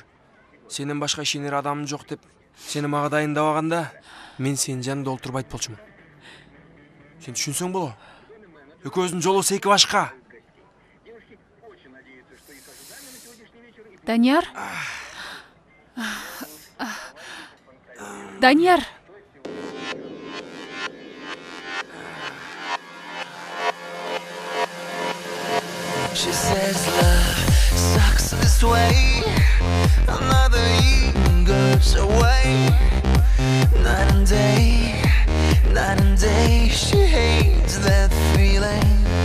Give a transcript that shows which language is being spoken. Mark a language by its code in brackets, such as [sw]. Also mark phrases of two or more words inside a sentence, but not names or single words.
[ky] Сенен башка ишенер адамым жок деп, сени мага дайындабаганда, мен сенин жаныңда олтурбайт болчумун. Сен түшүнсөң боло. Экөөбүздүн жолубуз эки башка. Данияр? Данияр! [en] She says love sucks this way. Another year goes away. Night and day, she hates that feeling.